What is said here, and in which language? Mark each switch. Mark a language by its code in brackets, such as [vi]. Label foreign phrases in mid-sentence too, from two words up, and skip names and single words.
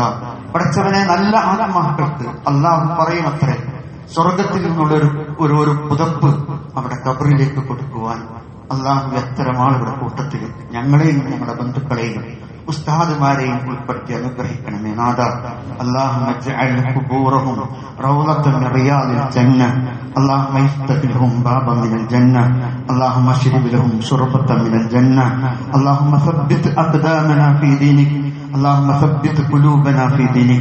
[ml] പഠിച്ചവനെ, നല്ല ആത്മാക്കൾക്ക് അല്ലാഹു പറയുമത്രേ, സ്വർഗത്തിൽ നിന്നുള്ള ഒരു പുതപ്പ് അവിടെ ഖബറിലേക്ക് കൊടുക്കുവാൻ. അല്ലാഹു അത്തരം ആളുകളുടെ കൂട്ടത്തിൽ ഞങ്ങളെയും ഞങ്ങളുടെ ബന്ധുക്കളെയും ഉസ്താദുമാരെയും ഉൾപ്പെടുത്തി അനുഗ്രഹിക്കണമേ നാഥാ. [ar] اللهم اجعل قبورهم روضة من رياض الجنة. اللهم افتح لهم بابا من الجنة. اللهم اشرب لهم شربة من الجنة. اللهم ثبت أقدامنا في دينك. اللهم ثبت قلوبنا في دينك.